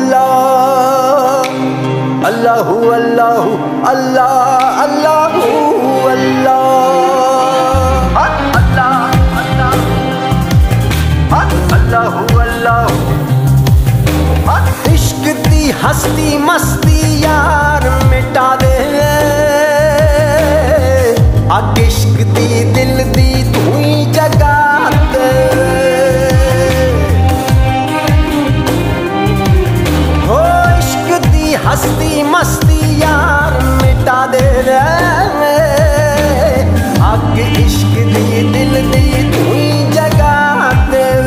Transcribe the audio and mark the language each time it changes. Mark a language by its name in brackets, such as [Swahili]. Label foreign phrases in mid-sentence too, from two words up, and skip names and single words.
[Arabic] الله الله الله الله الله الله الله الله. [Punjabi] عشق دی ہستی مستی یار مٹا دے، اگ عشق دی دل دی توں ہی جگا دے. ہو عشق دی ہستی مستی یار مٹا دے رے، اگ عشق دی دل دی توں ہی جگا دے.